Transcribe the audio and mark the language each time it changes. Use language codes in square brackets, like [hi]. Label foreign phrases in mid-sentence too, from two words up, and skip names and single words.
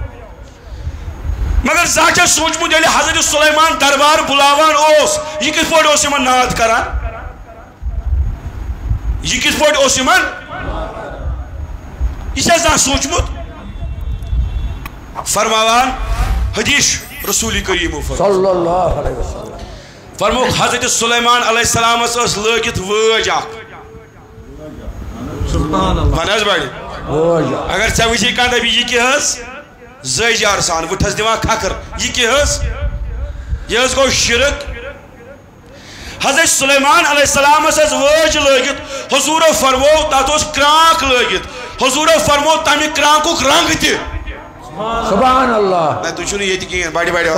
[ks] مگر زانٛہہ چھا سوٗنٛچمُت ییٚلہِ حضرت سلیمان دربار بُلاوان اوس یہِ کِتھ پٲٹھۍ اوس یِمن ناد کران یہ کس پٲٹھۍ اوس یِمن یہِ چھا زانٛہہ سوٗنٛچمُت فرماوان حدیث رسول کریم [ar] صلی اللہ علیہ وسلم [ks] فرموک حضرت سلیمان [ar] علیہ السلام [ks] ٲس لٲگِتھ وٲج اکھ وَن حظ بڑِ اگر ژےٚ وٕچھی کانٛہہ دَپہِ یہِ کیٛاہ حظ زٲیجار سان وٕٹھس دِوان کھکھر یہِ کیٛاہ حظ یہِ حظ گوٚو شرک حضرت سلیمان [ar] علیہ السلام [ks] ٲس وٲج لٲگِتھ حضوٗرو فرمو تتھ اوس کرٛانٛک لٲگِتھ حضوٗرو فرمو تَمہِ کرٛانٛکُک رنٛگ تہِ [ar] سبحان اللہ [ks] نہ تُہۍ چھُو نہٕ ییٚتہِ کِہیٖنۍ بڑِ بڑِ